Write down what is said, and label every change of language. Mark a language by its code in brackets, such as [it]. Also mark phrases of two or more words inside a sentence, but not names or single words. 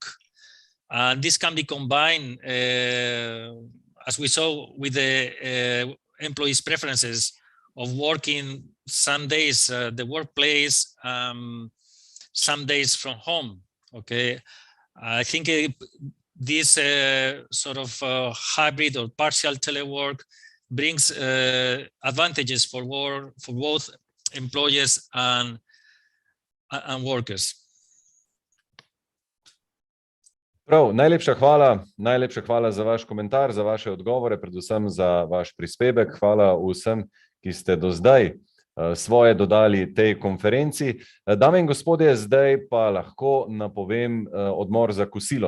[en] And this can be combined, as we saw, with the employees' preferences of working some days the workplace, some days from home. Okay, I think this sort of hybrid or partial telework brings advantages for both employers and workers. [sl] Prav, najlepša hvala za vaš komentar, za vaše odgovore, predvsem za vaš prispevek. Hvala vsem, ki ste do zdaj svoje dodali tej konferenci. Dame in gospodje, zdaj pa lahko napovem odmor za kosilo.